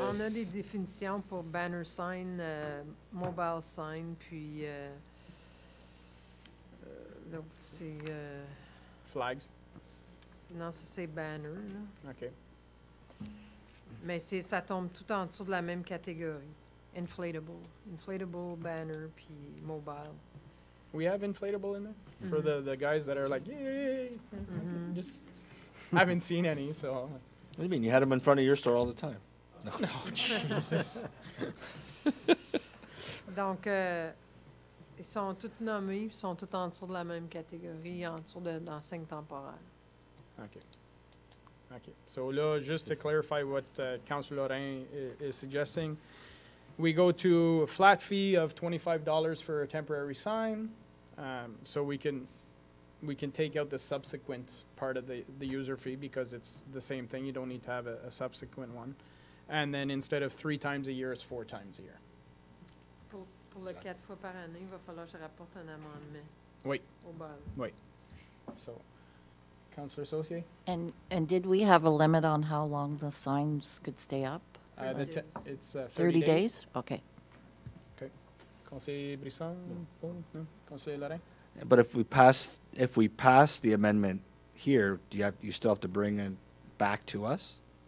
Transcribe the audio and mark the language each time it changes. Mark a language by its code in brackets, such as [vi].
[fr] On a des définitions pour banner sign, mobile sign, puis l'autre c'est... [en] Flags? [fr] Non, ça c'est banner, là. [en] OK. [fr] Mais ça tombe tout en dessous de la même catégorie. Inflatable banner, puis mobile. [en] We have inflatable in there? For the guys that are like, yay! Just, I haven't seen any, so... What do you mean? You had them in front of your store all the time. No. Oh, Jesus. [fr] Donc, ils sont tous nommés, ils sont tous en dessous de la même catégorie, en dessous d'enseigne temporaire. [en] Okay. Okay. So, là, just to clarify what Councillor Lorrain is suggesting, we go to a flat fee of $25 for a temporary sign, so we can take out the subsequent part of the user fee because it's the same thing. You don't need to have a subsequent one. And then instead of 3 times a year, it's 4 times a year. [fr] Pour le 4 fois par année, il va falloir que je rapporte un amendement. Oui. Au bal. [en] Oui. So, Councillor Saucier? And did we have a limit on how long the signs could stay up? It's 30 days? Okay. Okay. Conseiller Brisson? No? Conseiller Lorrain? But if we pass the amendment here, you still have to bring it back to us?